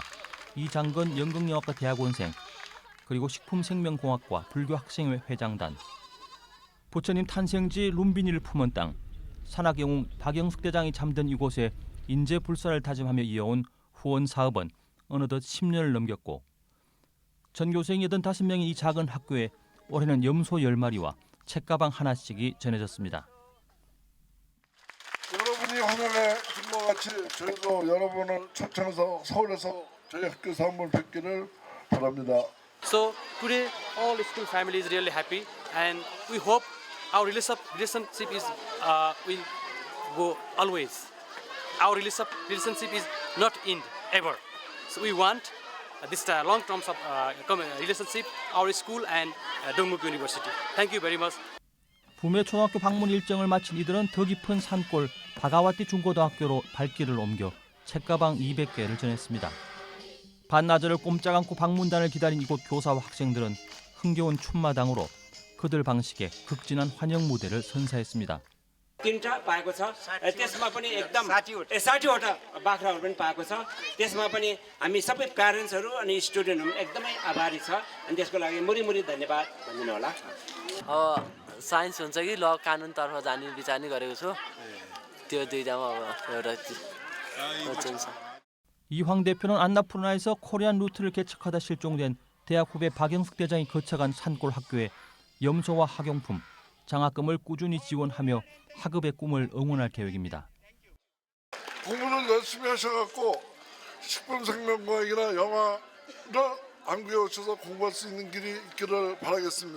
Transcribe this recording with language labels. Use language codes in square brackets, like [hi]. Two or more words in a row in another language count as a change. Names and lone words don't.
[ko] 이장건 연극영화과 대학원생, 그리고 식품생명공학과 불교학생회 회장단, 부처님 탄생지 룸비니를 품은 땅, 산악영웅 박영숙 대장이 잠든 이곳에 인재불사를 다짐하며 이어온 후원 사업은 어느덧 10년을 넘겼고 전교생 85명의 이 작은 학교에 올해는 염소 10마리와 책가방 하나씩이 전해졌습니다. 여러분이 환영해 준 것 같이 저희도 여러분을 초청해서 서울에서 저희 학교 사업을 뵙기를 바랍니다. [en] So today all school family is really happy and we hope our relationship is will go always. Our relationship is not end ever. So we want this long term relationship our school and Dongguk University. Thank you very much. [ko] 부메 초등학교 방문 일정을 마친 이들은 더 깊은 산골 바가와티 중고등학교로 발길을 옮겨 책가방 200개를 전했습니다. 반나절을 꼼짝 않고 방문단을 기다린 이곳 교사와 학생들은 흥겨운 춤마당으로 그들 방식의 극진한 환영 무대를 선사했습니다. [ne] तीनटा पाएको छ त्यसमा पनि एकदम 60वटा बाख्राहरू पनि पाएको छ त्यसमा पनि हामी सबै प्यारेन्ट्सहरू अनि स्टुडेन्टहरू एकदमै आभारी छ अनि त्यसको लागि मुरी धन्यवाद भनिदिनु होला साइन्स हुन्छ कि ल कानुनतर्फ जाने विचार नै गरेको छु त्यो दुईटामा अब एउटा हुन्छ [ko] 이황 대표는 안나푸르나에서 코리안 루트를 개척하다 실종된 대학 후배 박영숙 대장이 거쳐간 산골 학교에 염소와 학용품, 장학금을 꾸준히 지원하며 학업의 꿈을 응원할 계획입니다. 공부를 열심히 하셔갖고 식품생명공학이나 영화를 안구에 오셔서 공부할 수 있는 길이 있기를 바라겠습니다.